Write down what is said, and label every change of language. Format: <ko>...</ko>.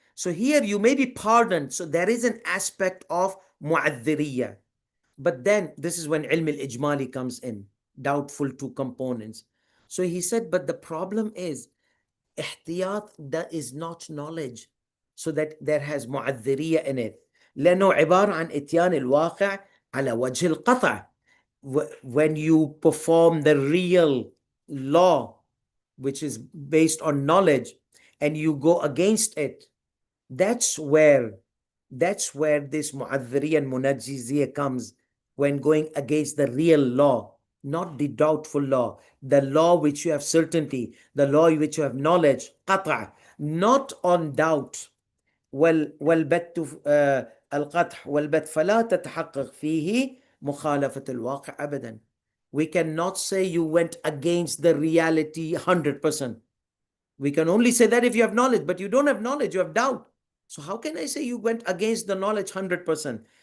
<en>So here you may be pardoned. So there is an aspect of mu'adhiriyya. But then this is when ilm al-ijmali comes in, doubtful two components. So he said, but the problem is, ihtiyat, that is not knowledge. So that there has mu'adhiriyya in it.</en> <ar>لأنه عبارة عن إتيان الواقع على وجه القطع.</ar> <en>When you perform the real law, which is based on knowledge, and you go against it, that's where this mu'adhiri and munajjiziyya comes, when going against the real law, not the doubtful law, the law which you have certainty, the law which you have knowledge, qata', not on doubt.</en> <ar>والبت القدح والبت فلا تتحقق فيه مخالفة الواقع أبدا.</ar> <en>We cannot say you went against the reality 100%. We can only say that if you have knowledge, but you don't have knowledge, you have doubt. So how can I say you went against the knowledge 100%?</en>